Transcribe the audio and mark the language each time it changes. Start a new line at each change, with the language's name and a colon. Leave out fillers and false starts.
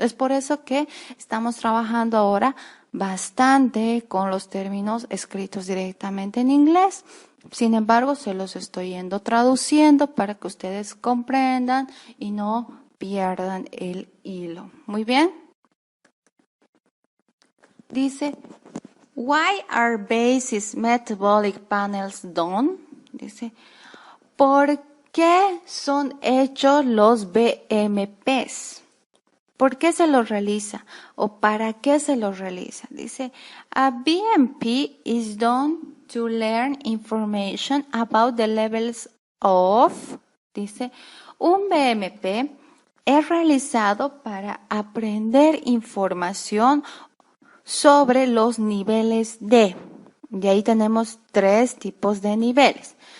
Spanish: Es por eso que estamos trabajando ahora bastante con los términos escritos directamente en inglés. Sin embargo, se los estoy yendo traduciendo para que ustedes comprendan y no pierdan el hilo. Muy bien. Dice,
English: why are basic metabolic panels done?
Spanish: Dice, ¿por qué son hechos los BMPs? ¿Por qué se los realiza? ¿O para qué se los realiza? Dice,
English: a BMP is done to learn information about the levels of,
Spanish: dice, un BMP es realizado para aprender información sobre los niveles de, y ahí tenemos 3 tipos de niveles.